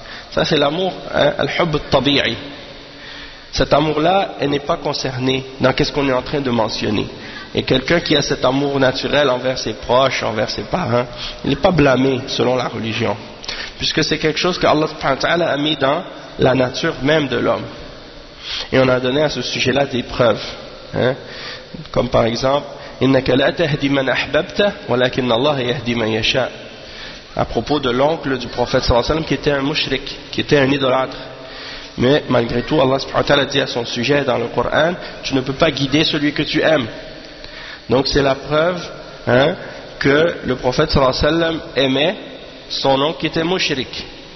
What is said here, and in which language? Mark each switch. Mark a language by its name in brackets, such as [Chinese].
[French] Ça, c'est l'amour, al-hubb al-tabi'i. Cet amour-là, elle n'est pas concernée dans ce qu'on est en train de mentionner. Et quelqu'un qui a cet amour naturel envers ses proches, envers ses parents, il n'est pas blâmé selon la religion. Puisque c'est quelque chose que Allah subhanahu wa ta'ala a mis dans la nature même de l'homme. Et on a donné à ce sujet-là des preuves. Comme par exemple, [Arabic] إِنَّكَ لَا تَهْدِي مَنْ أَحْبَبْتَ وَلَكِنَّ اللَّهَ يَهْدِي مَنْ يَشَاءَ. [French] À propos de l'oncle du prophète sallallahu alayhi wa sallam qui était un mushrik, qui était un idolâtre. Mais malgré tout, Allah subhanahu wa ta'ala dit à son sujet dans le Coran, tu ne peux pas guider celui que tu aimes. Donc c'est la preuve que le prophète sallallahu alayhi wa sallam aimait son oncle qui était mushrik.